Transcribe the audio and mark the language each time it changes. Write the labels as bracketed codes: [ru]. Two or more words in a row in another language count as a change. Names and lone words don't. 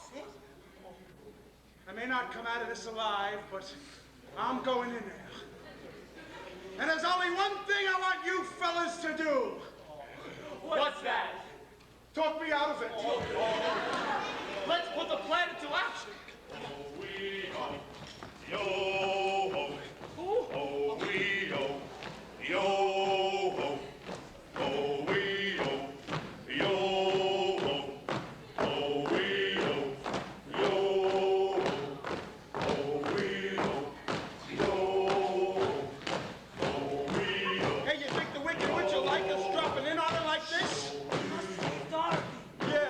[en] I may not come out of this alive, but I'm going in there. And there's only one thing I want you fellas to do. What's that? Talk me out of it. Let's put the plan into action. Yo-ho, ho, wee-ho, yo-ho, ho, wee-ho, yo-ho, ho, wee-ho, yo-ho, ho, wee-ho, yo-ho, ho, wee-ho. Hey, you think the Wicked Witch will like us dropping in on her like this? Dorothy. Yeah.